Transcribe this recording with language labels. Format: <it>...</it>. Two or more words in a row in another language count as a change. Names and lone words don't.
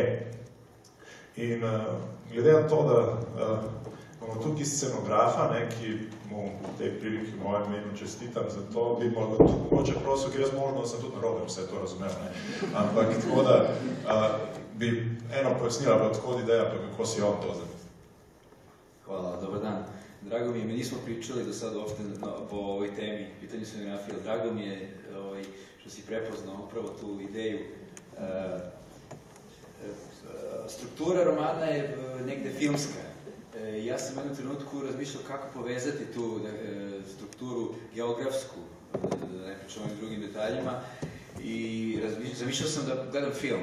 <sl>In glede na to, da imamo tukaj scenografa, ne, ki mu v tej priliki v mojem imenu čestitam za to, bi mogoče prosil, ker jaz možno sem tudi narobe vse to razumel, ne. Ampak tako da bi eno pojasnila, pa odhod ideja, pa kako si on to zamislil.</sl> <sr>Hvala, dobar dan. Drago mi je, mi nismo pričali do sad uopšte po ovoj temi, pitanju scenografije, ali drago mi je što si prepoznao upravo tu ideju. Struktura romana je negde filmska. Ja sam u jednom trenutku razmišljao kako povezati tu strukturu geografsku, da ne pričam ovim drugim detaljima, I zamišljao sam da gledam film.</sr>